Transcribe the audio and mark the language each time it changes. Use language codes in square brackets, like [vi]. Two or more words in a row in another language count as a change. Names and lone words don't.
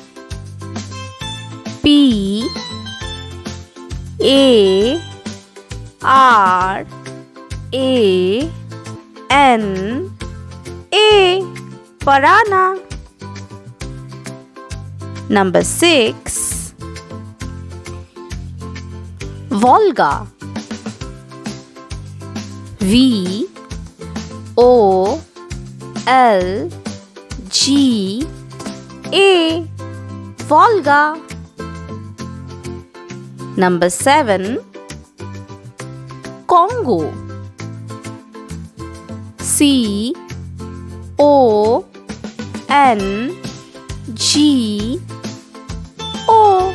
[en] P A R A N A. Parana. Number 6. Volga. V O L G A. Volga. Number 7. Congo. C O N G O.